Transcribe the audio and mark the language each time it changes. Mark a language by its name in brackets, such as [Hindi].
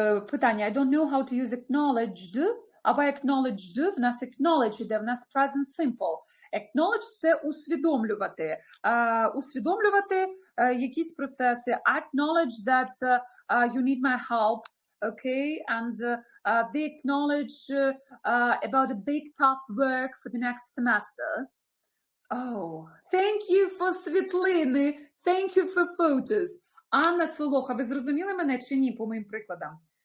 [Ukrainian] Питання. [English] I don't know how to use acknowledged. [Ukrainian] Або acknowledged, в нас acknowledge іде, в нас present simple. Acknowledge – це усвідомлювати. Усвідомлювати якісь процеси. [English] Acknowledge that you need my help. Okay, and they acknowledge about a big tough work for the next semester. Oh, thank you for світлини. Thank you for photos. [Ukrainian] Анна Солоха, ви зрозуміли мене чи ні по моїм прикладам?